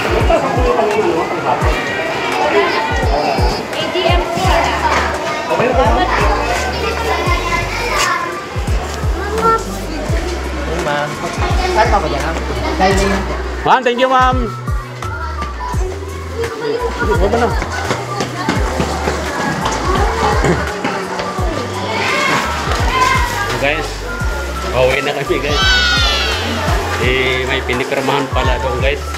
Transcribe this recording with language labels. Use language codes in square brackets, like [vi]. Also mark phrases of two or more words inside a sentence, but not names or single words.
[vi] ATM. Mà cắt vào vậy không? Đây đi. [en] Ma'am, thank you, [tl] ma'am. Huwag mo na. Guys, pauwi na kami guys. May pinipirmahan pala doon guys.